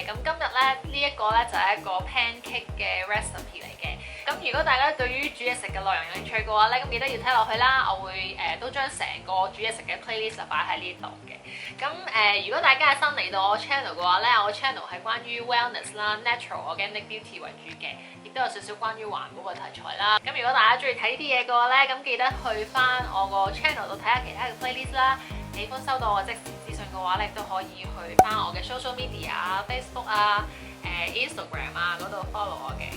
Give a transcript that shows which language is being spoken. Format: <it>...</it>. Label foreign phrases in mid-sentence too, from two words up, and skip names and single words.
<yue>咁今日咧呢一個咧就係一個 pancake 嘅 recipe 嚟嘅。咁如果大家對於煮嘢食嘅內容有興趣嘅話咧，咁記得要睇落去啦。我會都將成個煮嘢食嘅 playlist 擺喺呢度嘅。咁如果大家係新嚟到我 channel 嘅話咧，我 channel 係關於 wellness 啦、</yue> <en>natural organic beauty</en> <yue>為主嘅，亦都有少少關於環保嘅題材啦。咁如果大家中意睇呢啲嘢嘅話咧，咁記得去翻我個 channel 度睇下其他嘅 playlist 啦。喜歡收到我即時資訊嘅話咧，都可以去翻我嘅</yue> <en>social media</en> <yue>啊、Facebook 啊、Instagram 啊嗰度 follow 我嘅。</yue>